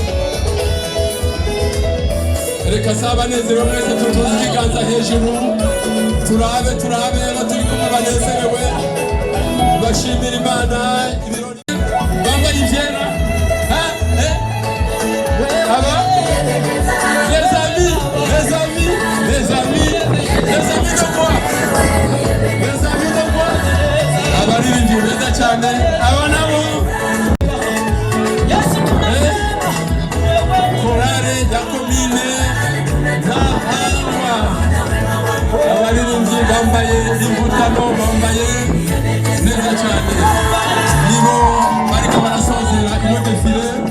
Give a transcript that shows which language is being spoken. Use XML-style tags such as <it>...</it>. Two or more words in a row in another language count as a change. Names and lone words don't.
<rn>Reka saba nezerewe mwese tutuze ikiganza hejuru. Turabe turi kumwe banezerewe. Bashimira Imana ibirori bambaye ivyera.</rn> <fr>Aba les amis de quoi?</fr> <rn>Abaririmbyi beza cyane aba nabo korale ya komine Ntahangwa. Abaririmbyi bambaye imvutano, bambaye neza cyane, nibo bariko barasozera ino defile.</rn>